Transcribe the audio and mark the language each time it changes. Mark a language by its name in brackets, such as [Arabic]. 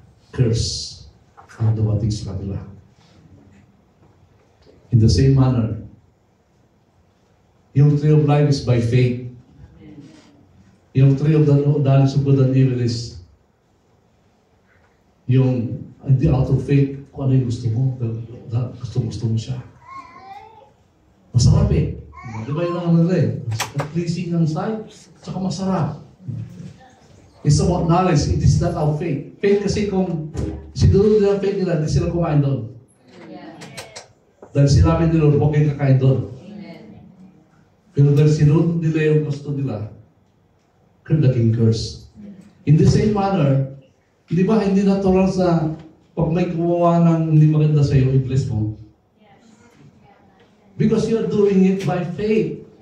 [Filipino] Curse ang dumating sa kanila. [English] In the same manner, yung tree of life is by faith. [Filipino] Yung [English] tree of the knowledge of good and evil [Filipino] is yung hindi [English] out of faith [Filipino] kung ano yung gusto mo. Gusto mo siya. Masarap eh. Di ba yun ang ano eh? [English] Pleasing ng sight, [Filipino] saka masarap. [English] It's about knowledge. It is not our faith. [Filipino] Faith kasi kung siguro nila faith nila, hindi sila kumain doon. Dahil sinabi nila, huwag kayong kakain doon. Pero dahil sinunod nila yung gusto nila, naging curse. [English] In the same manner, [Filipino] di ba hindi natural sa pag may gumawa ng hindi maganda sa iyo, i-bless mo? [English] Because you're doing it by faith.